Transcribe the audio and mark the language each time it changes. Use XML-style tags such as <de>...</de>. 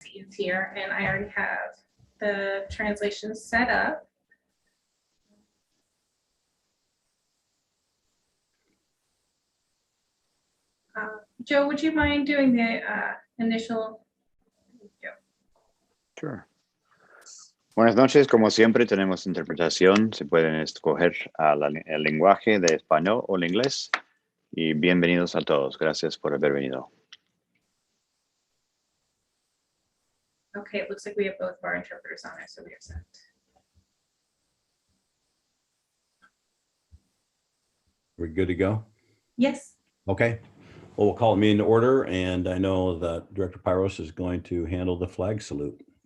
<en>meetings here, and I already have the translation set up. Joe, would you mind doing the initial? Sure.</en> <es>Buenas noches, como siempre tenemos interpretación, se pueden escoger el lenguaje de español o el inglés, y bienvenidos a todos, gracias por haber venido.</es> <en>Okay, it looks like we have both of our interpreters on it, so we are set. We're good to go? Yes. Okay. Well, we'll call the meeting to order, and I know that Director Pyros is going to handle the flag salute.</en>